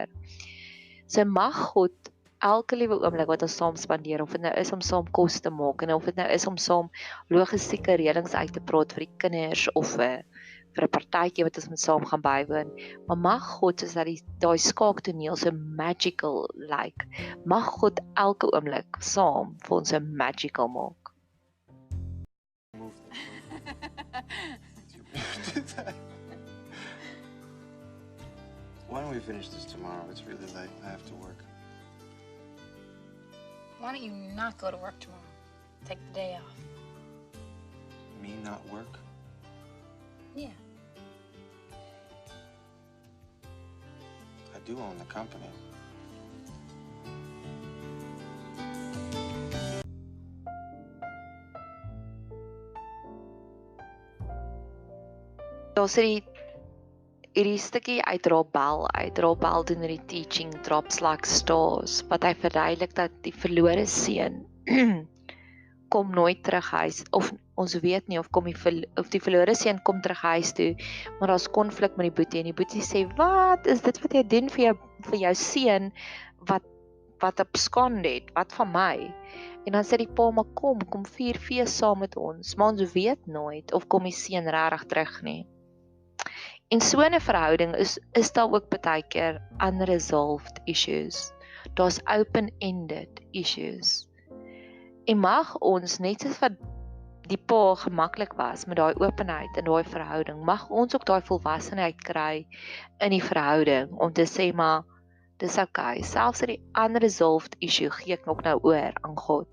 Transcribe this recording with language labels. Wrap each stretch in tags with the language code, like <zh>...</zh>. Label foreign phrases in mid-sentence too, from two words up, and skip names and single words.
<af>So mag God elke liewe oomblik wat ons saam spandeer, of dit nou is om saam kos te maak en of dit nou is om saam logistieke reëlings uit te praat vir die kinders of vir 'n partytjie wat ons met saam gaan bywoon, maar mag God soos dat daai skaaktoneel so</af> <en>magical like,</en> <af>mag God elke oomblik saam vir ons so magical maak.</af> <en>Why don't we finish this tomorrow? It's really late. I have to work. Why don't you not go to work tomorrow? Take the day off. Me not work? Yeah. I do own the company.</en> <af>Daar's hierdie stukkie uit Rabel doen hierdie</af> <en>teaching drops like stars,</en> <af>wat hy verduidelik dat die verlore seun kom nooit terug huis, of ons weet nie of die verlore seun kom terug huis toe, maar daar's konflik met die boetie en die boetie sê, wat is dit wat jy doen vir jou seun wat abskond het, wat van my? En dan sê die pa, maar kom vier fees saam met ons, maar ons weet nooit of kom die seun regtig terug nie. En so 'n verhouding is daar ook baie keer</af> <en>unresolved issues.</en> <af>Daar's</af> <en>open-ended issues.</en> <af>En mag ons, net soos wat die pa gemaklik was met daai openheid in daai verhouding, mag ons ook daai volwassenheid kry in die verhouding om te sê, maar dis okay, selfs die</af> <en>unresolved issue</en> <af>gee ek nog nou oor aan God.</af>